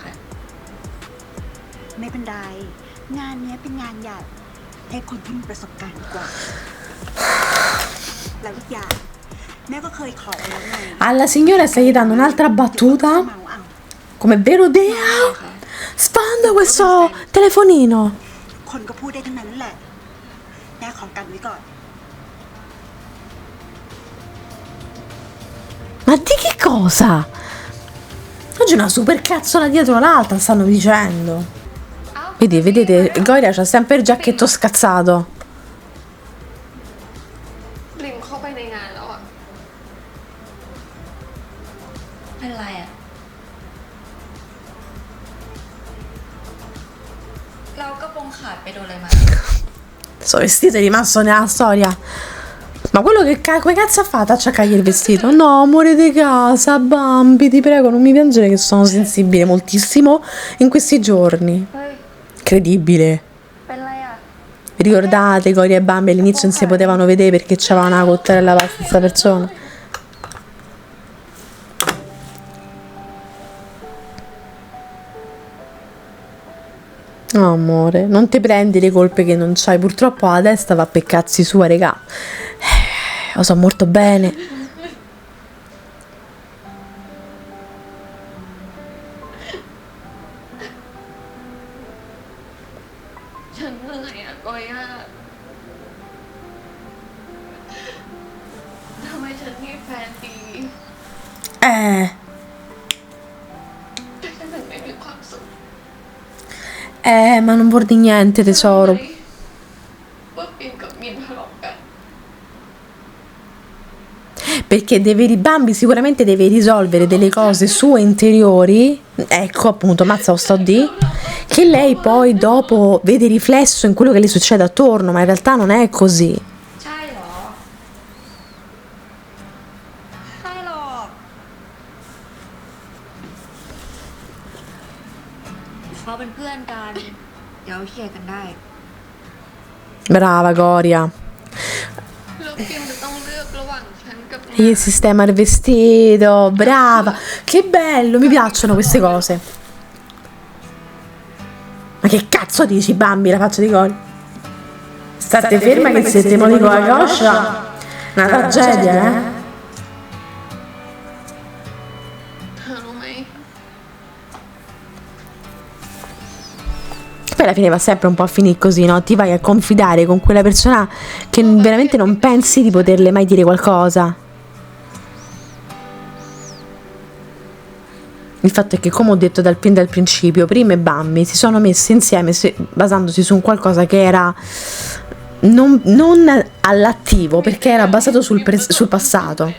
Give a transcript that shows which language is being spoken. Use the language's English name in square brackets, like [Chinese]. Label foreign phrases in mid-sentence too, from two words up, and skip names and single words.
[Thai] ไม่เป็นไร งานเนี้ยเป็นงานใหญ่ ให้คนที่มีประสบการณ์ดีกว่า แล้วอีกอย่าง แม่ก็เคยขอไว้แล้วไง [Italian] Alla signora stai dando un'altra battuta? [Thai] เมาเอา [Italian] Come vero Dea? Sfonda questo telefonino. [Thai] คนก็พูดได้ทั้งนั้นแหละ แม่ขอกันไว้ก่อน [Italian] Ma di che cosa? Oggi una super cazzola dietro l'altra stanno dicendo. Vedete, Goria c'ha sempre il giacchetto scazzato. [Thai] ลิมเข้าไปในงานแล้วอะ เป็นไรอ่ะ เราก็ปงขาดไปโดนอะไรมา [Italian] Sto vestito è rimasto nella storia. Ma quello che come cazzo ha fatto a acciaccargli il vestito? No, amore di casa, Bambi, ti prego, non mi piangere che sono sensibile moltissimo in questi giorni. [Thai] เฮ้ย [Italian] Incredibile. [Thai] เป็นไรอ่ะ [Italian] Vi ricordate, Goria e Bambi all'inizio non si potevano vedere perché c'aveva una cottarella la stessa persona? Oh, amore, non ti prendi le colpe che non c'hai. Purtroppo la testa va per cazzi sua, regà. Lo so molto bene. [Thai] ฉันเหนื่อยอะกอย่าทำไมฉันมีแฟนดี แต่ฉันถึงไม่มีความสุข [Italian] Ma non vuol dire niente, tesoro. [Thai] ว่าปิ่นกับมินทะเลาะกัน [Italian] Perché Bambi sicuramente deve risolvere delle cose sue interiori. Ecco appunto, mazza lo sto di. Che lei poi dopo vede riflesso in quello che le succede attorno, ma in realtà non è così. [Thai] ใช่เหรอ ใช่หรอก เขาเป็นเพื่อนกัน เดี๋ยวเคลียร์กันได้ [Italian] Brava Goria. [Thai] แล้วปิ่นจะต้องเลือกระหว่างฉันกับ [Italian] Il sistema il vestito, brava. Che bello, mi piacciono queste cose. Ma che cazzo dici, Bambi, la faccia di Goria? State ferma che se te modico la coscia. Una tragedia, eh? [Thai] เธอรู้ไหม [Italian] Poi alla fine va sempre un po' a finire così, no? Ti vai a confidare con quella persona che veramente non pensi di poterle mai dire qualcosa. Il fatto è che, come ho detto fin dal principio, Prima e Bambi si sono messi insieme basandosi su un qualcosa che era non all'attivo, perché era basato sul passato.